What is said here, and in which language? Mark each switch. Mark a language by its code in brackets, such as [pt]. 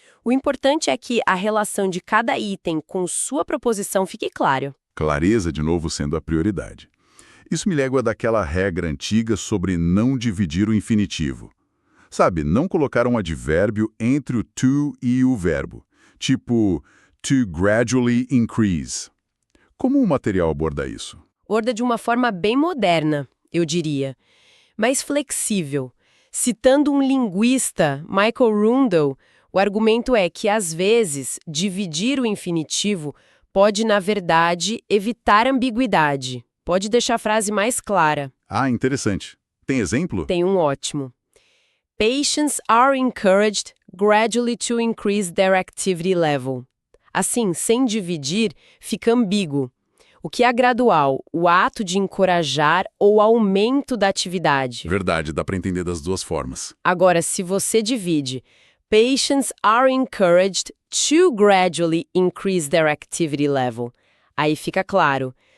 [pt] O importante é que a relação de cada item com sua proposição fique clara. Clareza, de novo, sendo a prioridade. Isso me leva daquela regra antiga sobre não dividir o infinitivo. Sabe, não colocar um advérbio entre o to e o verbo. [en] Tipo, to gradually increase. [pt] Como o material aborda isso? Aborda de uma forma bem moderna, eu diria, mas flexível. Citando um linguista, Michael Rundle, o argumento é que, às vezes, dividir o infinitivo pode, na verdade, evitar ambiguidade. Pode deixar a frase mais clara. Ah, interessante. Tem exemplo? Tem um ótimo. [en] Patients are encouraged gradually to increase their activity level. [pt] Assim, sem dividir, fica ambíguo. O que é gradual? O ato de encorajar ou aumento da atividade. Verdade, dá para entender das duas formas. Agora, se você divide, [en] patients are encouraged to gradually increase their activity level. [pt] Aí fica claro,